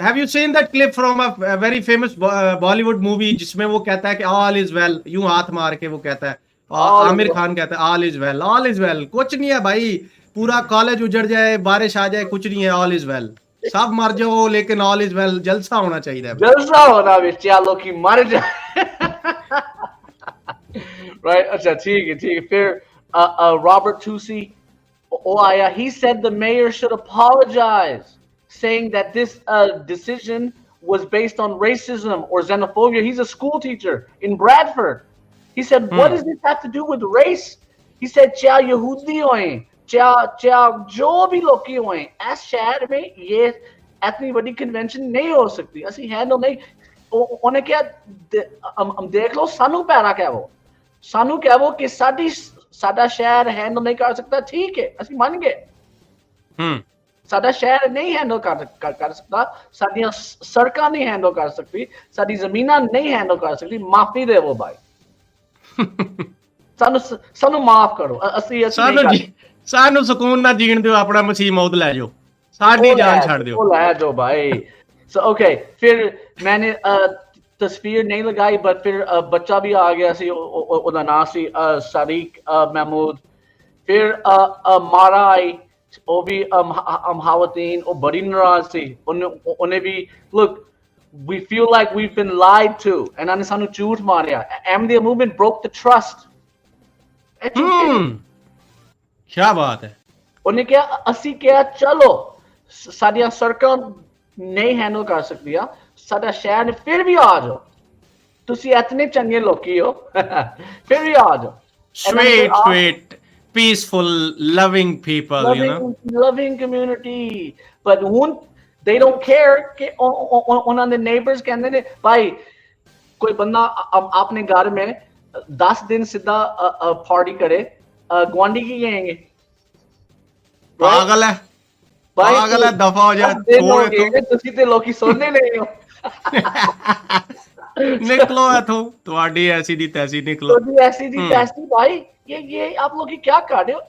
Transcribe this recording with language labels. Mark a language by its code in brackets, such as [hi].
[en] Have you seen that clip from a very famous Bollywood movie [hi] जिसमें वो कहता है कि all is well, यूं हाथ मार के वो कहता है, आमिर खान कहता है all is well, all is well. कुछ नहीं है भाई, पूरा कॉलेज उजड़ जाए, बारिश आ जाए, कुछ नहीं है, ऑल इज वेल। सब मर जाओ लेकिन ऑल इज वेल, जलसा होना चाहिए। जलसा होना भी चलो कि मर जाए। [en] Right? [hi] अच्छा ठीक है फिर [en] Robert Tusi आया, he said the mayor should apologize, saying that this decision was based on racism or xenophobia. He's a school teacher in Bradford. He said, what does this have to do with race? [hi] He said, क्या यहूदी होएं, क्या जो भी लोग की होएं, इस शहर में ये इतनी बड़ी कन्वेंशन नहीं हो सकती, ਅਸੀਂ हैंडल नहीं। [pa] ਉਹਨੇ ਕਿਹਾ ਦੇਖ ਲਓ, ਸਾਨੂੰ ਪੈਰਾ ਕਹਿਵੋ ਕਿ ਸਾਡਾ ਸ਼ਹਿਰ ਹੈਂਡਲ ਨਹੀਂ ਕਰ ਸਕਦਾ, ਠੀਕ ਹੈ, ਅਸੀਂ ਮੰਨ ਗਏ। ਸਾਡਾ ਸ਼ਹਿਰ ਨਹੀਂ ਹੈਂਡਲ ਕਰ ਸਕਦਾ, ਸਾਡੀਆਂ ਸੜਕਾਂ ਨਹੀਂ ਹੈਂਡਲ ਕਰ ਸਕਦੀ, ਸਾਡੀ ਜ਼ਮੀਨਾਂ ਨਹੀਂ ਹੈਂਡਲ ਕਰ ਸਕਦੀ, ਮਾਫੀ ਦੇਵੋ ਭਾਈ। ਸਾਨੂੰ ਮਾਫ ਕਰੋ, ਅਸੀਂ ਸਾਨੂੰ ਸਕੂਨ ਨਾਲ ਜੀਣ ਦਿਓ, ਆਪਣਾ ਮਸੀਹ ਮੌਤ ਲੈ ਜਾਓ, ਸਾਡੀ ਜਾਨ ਛੱਡ ਦਿਓ, ਉਹ ਲੈ ਜਾਓ ਭਾਈ। [hi] So okay, फिर मैंने तस्वीर नहीं लगाई, बट फिर बच्चा भी आ गया सी, [pa] ਉਹਦਾ ਨਾਂ ਸੀ [hi] ਸਾਰਿਕ महमूद। [pa] फिर मारा आई, ਉਹ ਵੀ ਹਵਾਤੀਨ, ਉਹ ਬੜੀ ਨਾਰਾਜ਼ ਸੀ, ਉਹਨੇ ਵੀ [en] look, we feel like we've been lied to, [pa] ਇਹਨਾਂ ਨੇ ਸਾਨੂੰ ਝੂਠ ਮਾਰਿਆ। [en] Ahmadiyya movement broke the trust। [hi] क्या बात है। ਉਹਨੇ ਕਿਹਾ, ਅਸੀਂ ਕਿਹਾ ਚਲੋ ਸਾਡੀਆਂ ਸੜਕਾਂ नहीं हैंडल कर सकती, साडा शहर ने, फिर भी आ जाओ, तुसी इतने चंगे लोकी हो, फिर भी आ जाओ। [en] Sweet, peaceful, loving people, you know, loving community, but they don't care [hi] कि ਉਹਨਾਂ ਦੇ neighbors ਕਹਿੰਦੇ ਨੇ ਭਾਈ कोई बंदा अपने घर में 10 दिन सीधा पार्टी करे, गुआंढी की कहेंगे पागल है, पागल है, दफा हो जाए, [pa] ਤੁਸੀਂ ਤੇ ਲੋਕੀ ਸੁਣਨੇ ਨਹੀਂ ਹੋ। निकलो इथों, ਤੁਹਾਡੀ ਐਸੀ ਦੀ ਤੈਸੀ ਨਿਕਲੋ, ਤੁਹਾਡੀ ਐਸੀ ਦੀ ਤੈਸੀ [hi] भाई, ये आप लोग क्या कर रहे हो?